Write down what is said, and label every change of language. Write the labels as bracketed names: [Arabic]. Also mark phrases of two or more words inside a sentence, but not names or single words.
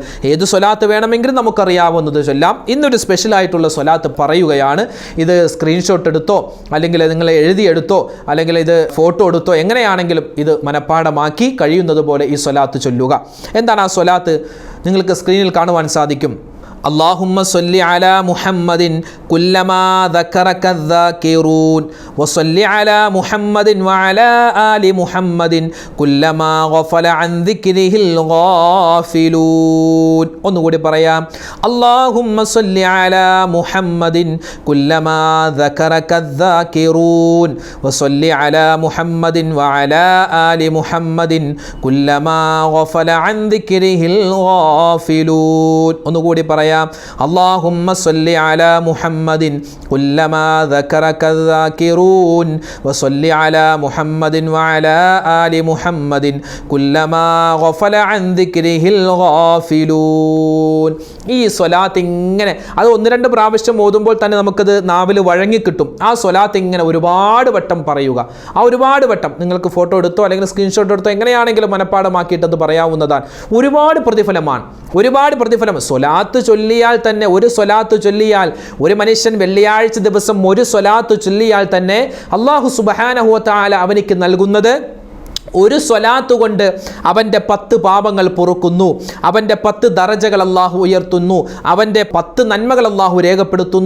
[Malayalam] ഏത് സ്വലാത്ത് വേണമെങ്കിലും നമുക്കറിയാവുന്നത് ചൊല്ലാം. ഇന്നൊരു സ്പെഷ്യലായിട്ടുള്ള സ്വലാത്ത് പറയുകയാണ്. ഇത് സ്ക്രീൻഷോട്ട് എടുത്തോ, അല്ലെങ്കിൽ നിങ്ങൾ എഴുതിയെടുത്തോ, അല്ലെങ്കിൽ ഇത് ഫോട്ടോ എടുത്തോ, എങ്ങനെയാണെങ്കിലും ഇത് മനഃപ്പാഠമാക്കി കഴിയുന്നത് പോലെ ഈ സ്വലാത്ത് ചൊല്ലുക. എന്താണ് ആ സ്വലാത്ത്? നിങ്ങൾക്ക് സ്ക്രീനിൽ കാണുവാൻ സാധിക്കും. [Arabic] اللهم صل على محمد كلما ذكرك الذاكرون وصل على محمد وعلى آل محمد كلما غفل عن ذكره الغافلون. [Malayalam] ഒന്നുകൂടി പറയാം. [Arabic] اللهم صل على محمد كلما ذكرك الذاكرون وصل على محمد وعلى آل محمد كلما غفل عن ذكره الغافلون. [Malayalam] ഒന്നുകൂടി പറയാം. [Arabic] اللهم صل على محمد كلما ذكرك الذاكرون وصل على محمد وعلى آل محمد كلما غفل عن ذكره الغافلون. [Malayalam] ഈ സ്വലാത്ത് ഇങ്ങനെ അത് 1-2 പ്രാവശ്യം ഓതുമ്പോൾ തന്നെ നമുക്കത് നാവിൽ വഴങ്ങിക്കിട്ടും. ആ സ്വലാത്ത് ഇങ്ങനെ ഒരുപാട് വട്ടം പറയുക. ആ ഒരുപാട് വട്ടം നിങ്ങൾക്ക് ഫോട്ടോ എടുത്തോ അല്ലെങ്കിൽ സ്ക്രീൻഷോട്ട് എടുത്തോ എങ്ങനെയാണെങ്കിലും മനഃപ്പാഠമാക്കിയിട്ടത് പറയാവുന്നതാണ്. ഒരുപാട് പ്രതിഫലമാണ്, ഒരുപാട് പ്രതിഫലം. സ്വലാത്ത് ചൊല്ലിയാൽ തന്നെ, ഒരു സ്വലാത്ത് ചൊല്ലിയാൽ, ഒരു മനുഷ്യൻ വെള്ളിയാഴ്ച ദിവസം ഒരു സ്വലാത്ത് ചൊല്ലിയാൽ തന്നെ [Arabic] الله سبحانه وتعالى [Malayalam] അവനിക്ക് നൽകുന്നത്, ഒരു സ്വലാത്ത് കൊണ്ട് അവൻ്റെ 10 പാപങ്ങൾ പൊറുക്കുന്നു, അവൻ്റെ 10 ദറജകൾ അല്ലാഹു ഉയർത്തുന്നു, അവൻ്റെ 10 നന്മകൾ അല്ലാഹു രേഖപ്പെടുത്തുന്നു.